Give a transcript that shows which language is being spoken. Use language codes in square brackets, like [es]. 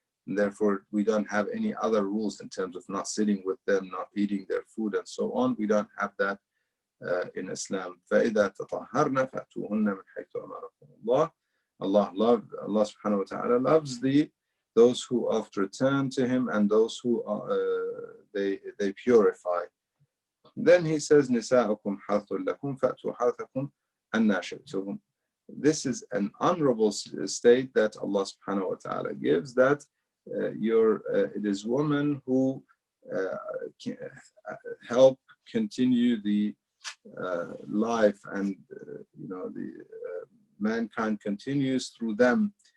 [en] And therefore, we don't have any other rules in terms of not sitting with them, not eating their food, and so on. We don't have that in Islam. [ar] فَإِذَا تَطَهَّرْنَ فَأْتُوهُنَّ مِنْ حَيْثُ أَمَرَكُمُ اللَّهُ. [en] Allah subhanahu wa ta'ala loves those who oft return to him and those who they purify. Then he says, [ar] نِسَاءُكُمْ حَرْثٌ لَكُمْ فَأْتُوا حَرْثَكُمْ أَنَّا شِئْتُمْ. [en] This is an honorable state that Allah subhanahu wa ta'ala gives, that it is women who help continue the life, and the mankind continues through them.